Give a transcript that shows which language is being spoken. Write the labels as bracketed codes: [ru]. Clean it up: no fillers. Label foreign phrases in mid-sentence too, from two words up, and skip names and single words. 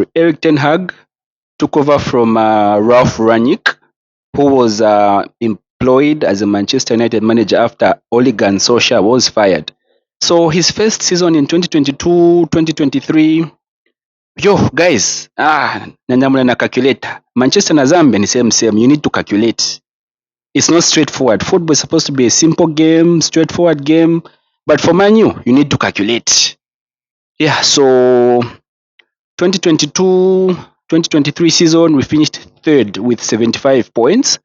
[en] Erik Ten Hag took over from Ralph Rangnick, who was employed as a Manchester United manager after Ole Gunnar Solskjaer was fired. So, his first season in 2022-2023, yo guys, [bem] nanyamula na calculator. Manchester na Zambia ni same. [en] You need to calculate. It's not straightforward. Football is supposed to be a simple game, straightforward game, but for Man U, you need to calculate. Yeah, so 2022-2023 season, we finished third with 75 points.